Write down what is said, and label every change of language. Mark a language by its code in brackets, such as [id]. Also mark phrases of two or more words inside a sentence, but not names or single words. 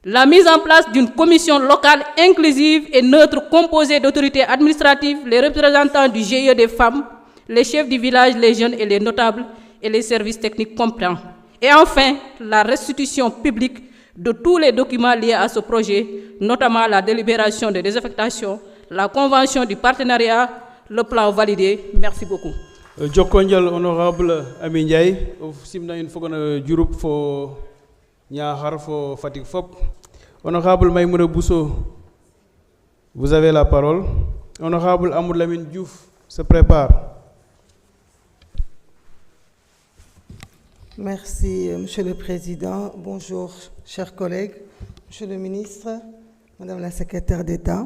[fr] La mise en place d'une commission locale inclusive et neutre composée d'autorités administratives, les représentants du GIE des femmes, les chefs du village, les jeunes et les notables et les services techniques compétents. Et enfin, la restitution publique de tous les documents liés à ce projet, notamment la délibération de désaffectation, la convention du partenariat, le plan validé. Merci beaucoup. [srr] Jokonjal honorable Ami Ndiaye simna in fogona Diouroup fo Niakhar fo Fatick fop. [fr] Honorable Maïmouna Bousso, vous avez la parole. Honorable Amadou Lamine Diouf se prépare. Merci, Monsieur le Président. Bonjour, chers collègues. Monsieur le ministre, Madame la secrétaire d'État.